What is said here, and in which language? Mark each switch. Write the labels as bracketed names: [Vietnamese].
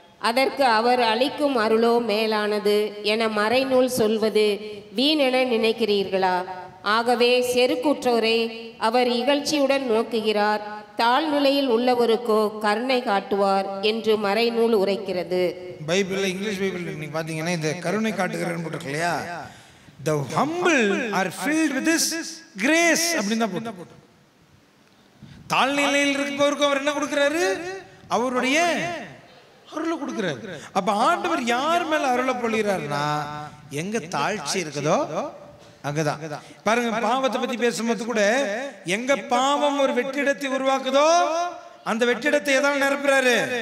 [Tamil] அதற்கு அவர் அளிக்கும் அருளோ மேலானது என மறைநூல் சொல்வது வீணென நினைக்கிறீர்களா? ஆகவே செருக்குற்றோரை அவர் இகழ்ச்சியுடன் நோக்குகிறார், தாழ்நிலையில் உள்ளவருக்கோ கருணை காட்டுவார் என்று மறைநூல் உரைக்கிறது. பைபிள்ல, இங்கிலீஷ் பைபிள் நீங்க பாத்தீங்கன்னா இந்த கருணை காட்டுகிறன்னு போட்டிருக்கு இல்லையா? [English] The humble are filled with this grace [Tamil] அப்படின்னு தான் போட்டு. தாழ்நிலையில் இருப்பவருக்கு அவர் என்ன கொடுக்கிறாரு? அவருடைய அருளை கொடுக்கிறாரு. அப்ப ஆண்டவர் யார் மேல அருளை பொழிகிறார்னா, எங்க தாழ்ச்சி இருக்குதோ அங்கதான். பாருங்க, பாவத்தை பத்தி பேசும்போது கூட எங்க பாவம் ஒரு வெற்றிடத்தை உருவாக்குதோ அந்த வெற்றிடத்தை எதாவது நிரப்புறாரு.